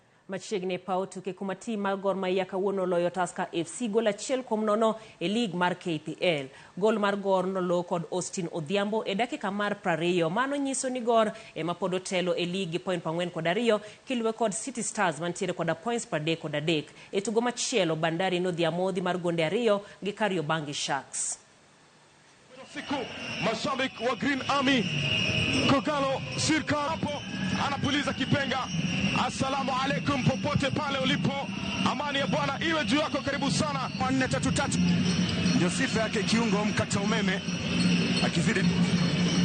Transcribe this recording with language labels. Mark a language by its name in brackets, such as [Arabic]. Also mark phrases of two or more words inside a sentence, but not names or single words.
[Luo (Kenya and Tanzania)] Machiegni pao tuke kuma tim mar Gor Mahia kawuono loyo Tusker FC gol 1-0 e lig mar KPL. Gol mar Gor nolo kod Austin Odhiambo e dakika mar 20. Mano nyiso ni Gor ema pod otelo e lig gi point 42 kiluwe kod City Stars mantiere kod points 33. E tugo machielo Bandari nodhiamodhi mar gonde 2 gi Kariobangi Sharks. [Swahili] Siku mashabiki wa Green Army Kogalo Sirka hapo anapuliza kipenga. Assalamu alaikum popote pale ulipo, amani ya Bwana iwe juu yako. Karibu sana 4-3-3 ndio sifa yake kiungo mkata umeme akizidi